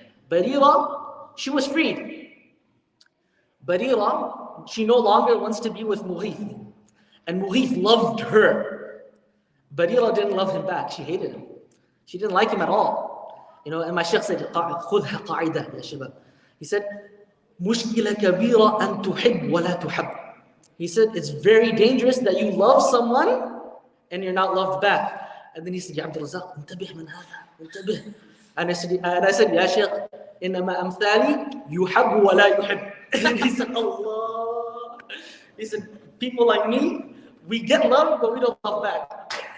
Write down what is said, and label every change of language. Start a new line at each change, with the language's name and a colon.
English: Barira, she was freed. Barira, she no longer wants to be with Mughith. And Mughith loved her. Barira didn't love him back. She hated him. She didn't like him at all. And my shaykh said,
Arabic: خُذْهَا قَاعِدَةً يا شباب.
English: He said,
Arabic: مشكلة كبيرة أن تحب ولا تحب.
English: He said, it's very dangerous that you love someone and you're not loved back. And then he said,
Arabic: يا عبد الرزاق انتبه من هذا انتبه.
English: And I said,
Arabic: يا شيخ إنما أمثالي يحب ولا يحب.
English: And he said, Allah. He said, people like me, we get love, but we don't love back.